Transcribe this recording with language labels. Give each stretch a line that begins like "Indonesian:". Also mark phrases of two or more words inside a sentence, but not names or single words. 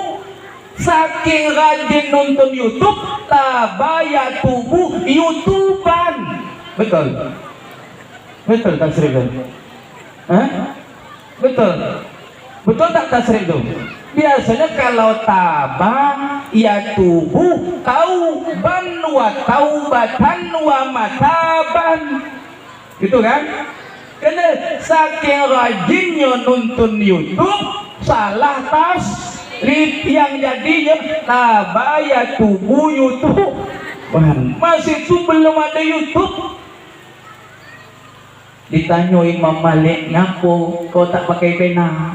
Indonesian: Saking rajin nonton YouTube, tabaya tubuh YouTubean. Betul tasrif itu? Betul tak tasrif itu? Biasanya kalau
Arabic: تاب ي توب توبا وتوبة ومتابا,
Indonesian: gitu kan? Karena saking rajinnya nonton YouTube, salah yang jadinya tabaya tubuh YouTube. Masih itu belum ada YouTube. Ditanya Imam Malik,
Malay: ngapo kau tak pakai pena?